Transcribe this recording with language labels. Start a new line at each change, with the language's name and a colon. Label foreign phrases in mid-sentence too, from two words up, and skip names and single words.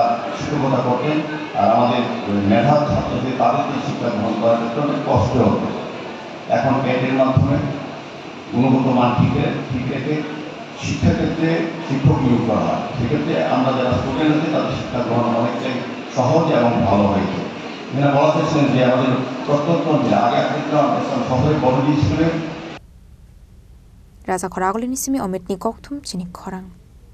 Bangla: শিক্ষকতা করতেন আর আমাদের মেধার ছাত্রদের তাদেরকে শিক্ষা গ্রহণ করার ক্ষেত্রে অনেক কষ্ট হতো এখন ক্যাডের মাধ্যমে গুণগত মান ঠিক রেখে শিক্ষাক্ষেত্রে শিক্ষক নিয়োগ করা হয় সেক্ষেত্রে আমরা যারা স্টুডেন্ট আছে তাদের শিক্ষা গ্রহণ অনেকটাই সহজ এবং ভালো হয়েছে এখানে বলা চেয়েছেন যে আমাদের প্রত্যন্ত অঞ্চলে আগে শহরে বড় স্কুলে
Kok Borok: Raja Khoraguli ni simi Omit ni Koktum Chini Khorang